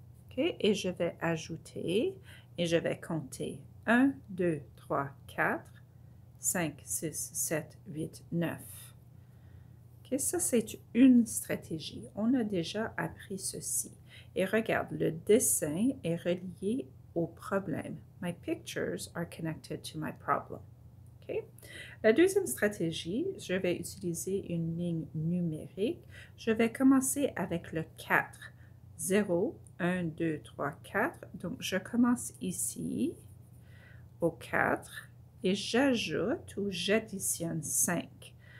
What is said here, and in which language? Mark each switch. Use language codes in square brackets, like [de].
[fr] OK? Et je vais ajouter et je vais compter 1, 2, 3, 4, 5, 6, 7, 8, 9. OK? Ça, c'est une stratégie. On a déjà appris ceci. Et regarde, le dessin est relié au problème. [en] My pictures are connected to my problem. OK? [fr] La deuxième stratégie, je vais utiliser une ligne numérique. Je vais commencer avec le 4. 0, 1, 2, 3, 4. Donc, je commence ici au 4 et j'ajoute ou j'additionne 5.